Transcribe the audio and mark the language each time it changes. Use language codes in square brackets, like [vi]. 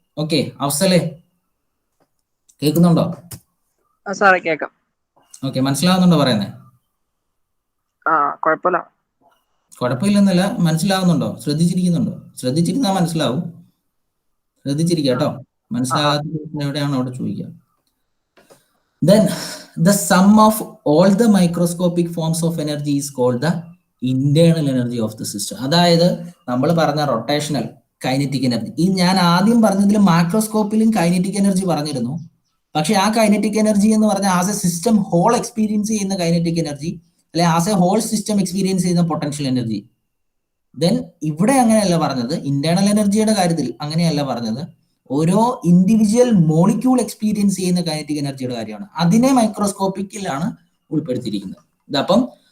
[ml] Okay, അഫ്സലെ കേൾക്കുന്നുണ്ടോ? സാറേ കേൾക്കാം. ഓക്കെ, മനസ്സിലാവുന്നുണ്ടോ പറയുന്നത്? കുഴപ്പമില്ല. കുഴപ്പമില്ലെന്നല്ല, മനസ്സിലാവുന്നുണ്ടോ? ശ്രദ്ധിച്ചിരിക്കുന്നുണ്ടോ? ശ്രദ്ധിച്ചിരുന്നാൽ മനസ്സിലാവും. ശ്രദ്ധിച്ചിരിക്കുക കേട്ടോ. മനസ്സിലാകാത്ത എവിടെയാണോ അവിടെ ചോദിക്കുക. [en] Then the sum of all the microscopic forms of energy is called the internal energy of the system. [ml] അതായത് നമ്മൾ പറഞ്ഞ റൊട്ടേഷണൽ കൈനറ്റിക് എനർജി, ഈ ഞാൻ ആദ്യം പറഞ്ഞതിൽ മാക്രോസ്കോപ്പിലും കൈനറ്റിക് എനർജി പറഞ്ഞിരുന്നു. പക്ഷെ ആ കൈനറ്റിക് എനർജി എന്ന് പറഞ്ഞാൽ [en] as a system whole [ml] experience ചെയ്യുന്ന കൈനറ്റിക് എനർജി, അല്ലെ [en] as a whole system [ml] experience ചെയ്യുന്ന പൊട്ടൻഷ്യൽ എനർജി. ദെൻ ഇവിടെ അങ്ങനെയല്ല പറഞ്ഞത്, ഇന്റേണൽ എനർജിയുടെ കാര്യത്തിൽ അങ്ങനെയല്ല പറഞ്ഞത്, ഓരോ ഇൻഡിവിജ്വൽ മോളിക്യൂൾ എക്സ്പീരിയൻസ് ചെയ്യുന്ന കൈനറ്റിക് എനർജിയുടെ കാര്യമാണ്. അതിനെ മൈക്രോസ്കോപ്പിക്കിലാണ് ഉൾപ്പെടുത്തിയിരിക്കുന്നത്. ഇതപ്പം